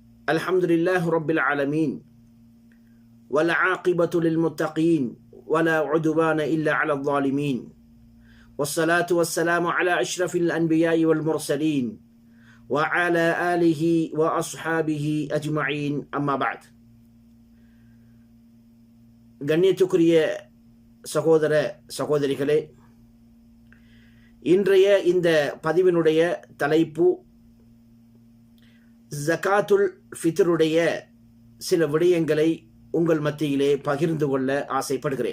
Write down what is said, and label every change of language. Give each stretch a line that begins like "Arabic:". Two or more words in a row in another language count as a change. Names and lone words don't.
Arabic: الحمد لله رب العالمين والعاقبة للمتقين ولا عدوان إلا على الظالمين والصلاة والسلام على أشرف الأنبياء والمرسلين وعلى آله وأصحابه أجمعين أما بعد.
Tamil: கண்ணியத்துக்குரிய சகோதர சகோதரிகளே, இன்றைய இந்த பதிவினுடைய தலைப்பு ஜகாத்துல் ஃபித்ருடைய சில விடயங்களை உங்கள் மத்தியிலே பகிர்ந்து கொள்ள ஆசைப்படுகிறேன்.